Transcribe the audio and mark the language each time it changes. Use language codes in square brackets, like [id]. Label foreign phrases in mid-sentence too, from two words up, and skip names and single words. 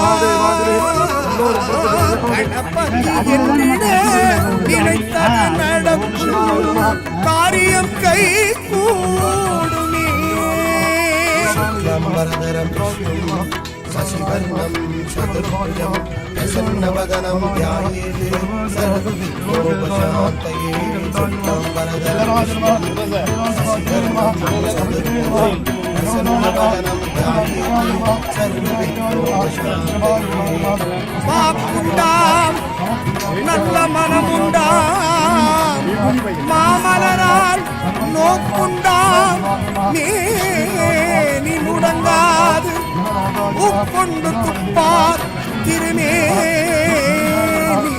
[ta] கணபதி என்றிட நினைத்தது நடக்கும், காரியம் கை கூடுமே. [sa] वरधरं शशिवर्णं चतुर्भुजं प्रसन्नवदनं ध्यायेत् सर्वविघ्नोपशान्तये. शुक्लं वरधरं शशिवर्णं चतुर्भुजं प्रसन्नवदनं ध्यायेत् सर्वविघ्नोपशान्तये. [ta] வாக்குண்டாம் நல்ல மனமுண்டாம், மாமலரால் நோக்குண்டாம். மேனி முடங்காது உட்கொண்டு துப்பார் திருமேனி.